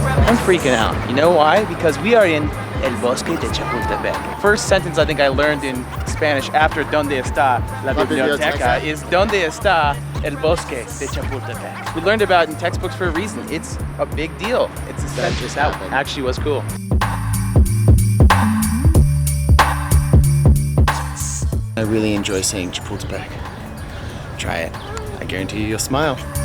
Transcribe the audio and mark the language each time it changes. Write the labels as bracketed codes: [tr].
[en] I'm freaking out. You know why? Because we are in El Bosque de Chapultepec. First sentence I think I learned in Spanish after [es] ¿Dónde está la biblioteca? [en] Is [es] ¿Dónde está el Bosque de Chapultepec? [en] We learned about it in textbooks for a reason. It's a big deal. It's essential. That actually was cool. I really enjoy saying Chapultepec. Try it. I guarantee you'll smile.